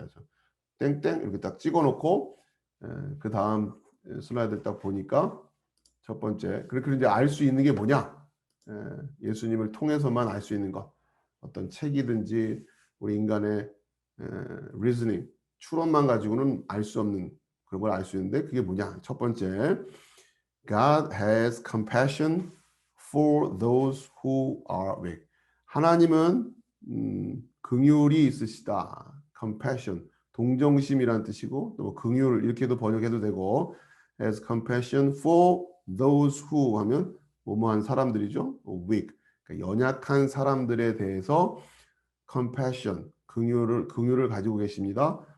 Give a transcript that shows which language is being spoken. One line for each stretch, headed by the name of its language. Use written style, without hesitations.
Korean: 그래서 땡땡 이렇게 딱 찍어놓고 그 다음 슬라이드를 딱 보니까 첫 번째 그렇게 이제 알 수 있는 게 뭐냐? 예수님을 통해서만 알 수 있는 것. 어떤 책이든지 우리 인간의 reasoning, 추론만 가지고는 알 수 없는 그런 걸 알 수 있는데 그게 뭐냐?
English: 첫 번째, God has compassion for those who are weak.
Korean: 하나님은 긍휼이 있으시다. compassion, 동정심이란 뜻이고 또 긍휼 이렇게도 번역해도 되고
English: has compassion for those who
Korean: 하면 뭐뭐한 사람들이죠. weak, 그러니까 연약한 사람들에 대해서 compassion, 긍휼을 가지고 계십니다.